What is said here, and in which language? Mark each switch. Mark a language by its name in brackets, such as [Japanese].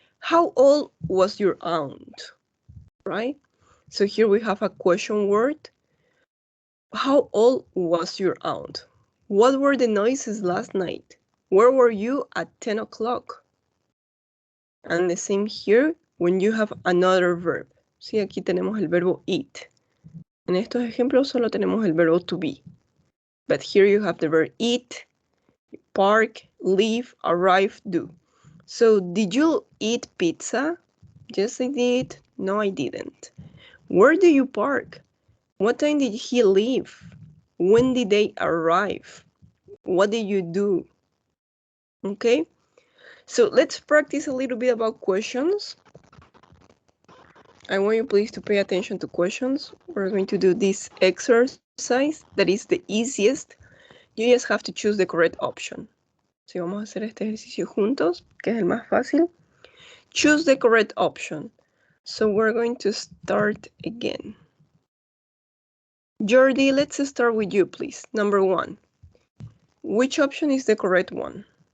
[English] How old was your aunt? Right? So here we have a question word. How old was your aunt? What were the noises last night? Where were you at 10 o'clock? And the same here when you have another verb. [Spanish] Sí, aquí tenemos el verbo eat. En estos ejemplos solo tenemos el verbo to be. [English] But here you have the verb eat, park, leave, arrive, do. So, did you eat pizza? Yes, I did. No, I didn't. Where do you park? What time did he leave? When did they arrive? What did you do? Okay, so let's practice a little bit about questions. I want you please to pay attention to questions. We're going to do this exercise that is the easiest. You just have to choose the correct option. [Spanish] Si vamos a hacer este ejercicio juntos, que es el más fácil, [English] choose the correct option. So we're going to start again. Jordi, let's start with you, please. Number 1. Which option is the correct one?